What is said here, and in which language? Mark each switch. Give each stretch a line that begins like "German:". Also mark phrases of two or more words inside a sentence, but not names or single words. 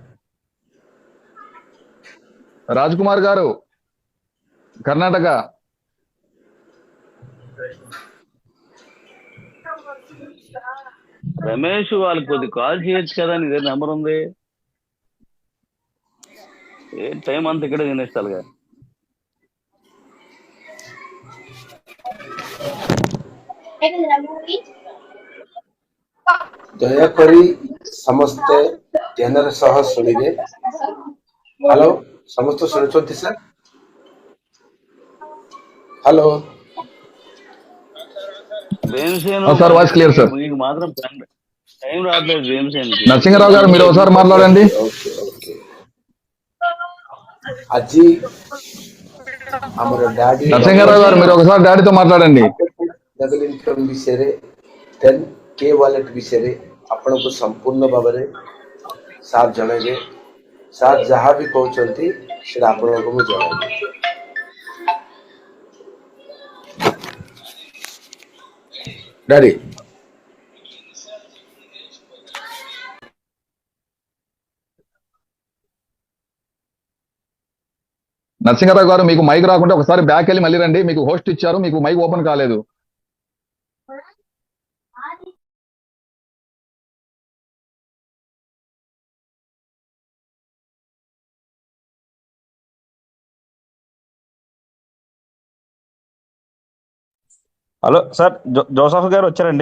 Telugu: రాజ్ కుమార్ గారు కర్ణాటక. రమేష్ వాళ్ళకి కొద్ది కాల్ చేయొచ్చు కదా, నీ దగ్గర నెంబర్ ఉంది. ఏ టైం అంతా ఇక్కడ తినేస్తారుగా.
Odia: ଦୟାକରି ସମସ୍ତେ ଧ୍ୟାନର ସହ ଶୁଣିବେ। ହ୍ୟାଲୋ, ସମସ୍ତେ ଶୁଣୁଛନ୍ତି ସାର୍?
Telugu: హలో భీమసేన్ సార్ వాయిస్ క్లియర్ సార్. మీకు మాత్రం టైం రావట్లేదు భీమసేన్. నరసింహారావు గారు మీరు ఒకసారి మాట్లాడండి.
English: okay okay
Odia: ଆଜି ଆମର ଡାଡି
Telugu: నరసింహారావు గారు మీరు ఒకసారి డాడీతో మాట్లాడండి.
English: double income
Odia: ବିଷୟରେ ଦେନ୍ କେ ୱାଲେଟ୍ ବିଷୟରେ ଆପଣଙ୍କୁ ସମ୍ପୂର୍ଣ୍ଣ ଭାବରେ ସାର୍ ଜଣାଇବେ। ସାର୍ ଯାହା ବି କହୁଛନ୍ତି ସେଟା ଆପଣଙ୍କୁ ମୁଁ ଜଣାଇବି। ଡାଡି
Telugu: నరసింహారావు గారు మీకు మైక్ రాకుంటే ఒకసారి బ్యాక్ వెళ్ళి మళ్ళీ రండి. మీకు హోస్ట్ ఇచ్చారు, మీకు మైక్ ఓపెన్ కాలేదు. హలో సార్, జోసఫ్ గారు వచ్చారండి.